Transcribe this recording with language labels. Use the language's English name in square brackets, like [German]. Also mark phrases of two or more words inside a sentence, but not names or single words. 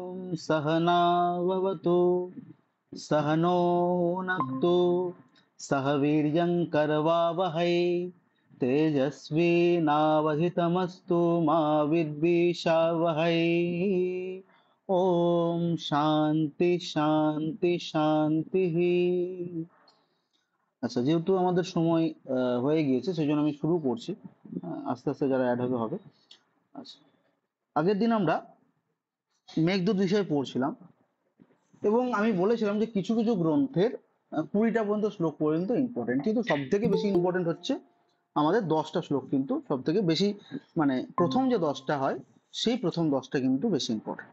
[Sanskrit] सहनाववतु सहनो भुनक्तु सह वीर्यं करवावहै तेजस्विनावधितमस्तु मा विद्विषावहै। ओम शांति शांति शांति। [Bangla] আচ্ছা, যেহেতু আমাদের সময় হয়ে গিয়েছে সেই জন্য আমি শুরু করছি। আস্তে আস্তে যারা অ্যাড হবে হবে। আচ্ছা, আগের দিন আমরা মেঘদূত বিষয়ে পড়ছিলাম এবং আমি বলেছিলাম যে কিছু কিছু গ্রন্থের 20টা পর্যন্ত শ্লোক পর্যন্ত ইম্পর্টেন্ট, কিন্তু সব থেকে বেশি ইম্পর্টেন্ট হচ্ছে আমাদের 10টা শ্লোক, কিন্তু সব থেকে বেশি মানে প্রথম যে 10টা হয় সেই প্রথম 10টা কিন্তু বেশি ইম্পর্টেন্ট।